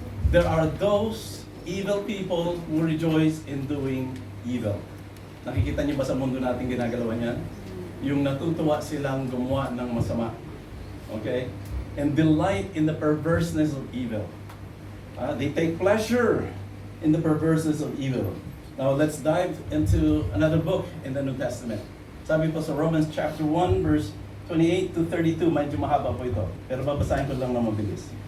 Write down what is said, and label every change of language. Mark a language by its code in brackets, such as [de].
[en] There are those evil people who rejoice in doing evil. [tl] Nakikita niyo ba sa mundo natin ginagalawan yan? Yung natutuwa silang gumawa ng masama. [en] Okay? And delight in the perverseness of evil. They take pleasure in the perverseness of evil. Now let's dive into another book in the New Testament. [tl] Sabi po sa [en] Romans chapter 1 verse [tl] 28 to 32, medyo mahaba po ito. Pero babasahin ko lang na mabilis.